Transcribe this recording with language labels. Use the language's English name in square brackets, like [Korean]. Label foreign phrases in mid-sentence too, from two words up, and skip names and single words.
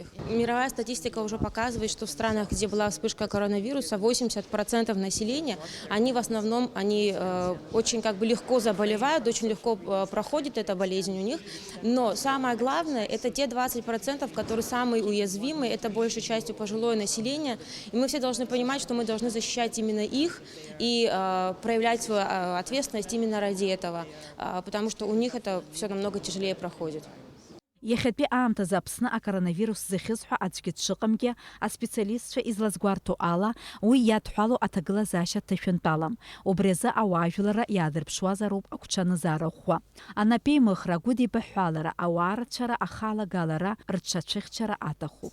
[Russian] Мировая статистика уже показывает, что в странах, где была вспышка коронавируса, 80% населения, они в основном, очень легко заболевают, очень легко проходит эта болезнь у них, но самое главное, это те 20%, которые самые уязвимые, это большей частью пожилое население, и мы все должны понимать, что мы должны защищать именно их и проявлять свою ответственность именно ради этого, потому что у них это все намного тяжелее проходит. [Abkhazian] Иахьатәи аамҭазы Аԥсны акоронавирус зыхьыз ҳәа аӡәгьы дшыҟамгьы, аспециалистцәа излазгәарҭо ала, уи иадҳәало аҭагылазаашьа ҭашәынтәалам. Убри азы ауаажәларра иаадырԥшуазароуп агәҽанызаара ӷәӷәа. Анапеимыхра, агәыдибаҳәалара, ауаарцәара, ахалагалара, рҽацәыхьчара аҭахуп.